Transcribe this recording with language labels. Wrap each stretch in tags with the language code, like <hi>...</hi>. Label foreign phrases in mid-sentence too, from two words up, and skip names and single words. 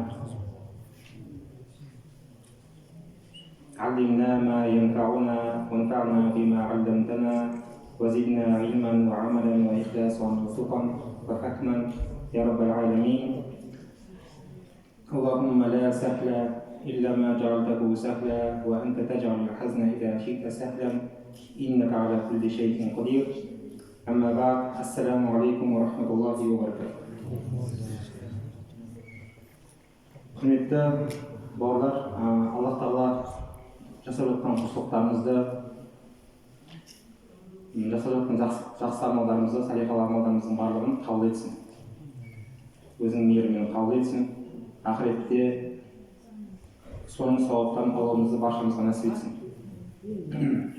<ar>علمنا ما ينفعنا وانفعنا بما علمتنا وزدنا علما وعملا وإخلاصا وتقا وفهما يا رب العالمين اللهم لا سهل إلا ما جعلته سهلا وأنت تجعل الحزن إذا شئت سهلا إنك على كل شيء قدير أما بعد السلام عليكم ورحمة الله وبركاته</ar> <kk>құрметті бауырлар, Аллах Тағала жасап жатқан құлшылықтарымызды, жасап жатқан жақсы амалдарымызды, салиқалы амалдарымыздың барлығын қабыл етсін. Өзінің мейірімен қабыл етсін. Ақыретте соның сауаптарын алуымызды баршамызға нәсіп етсін.</kk>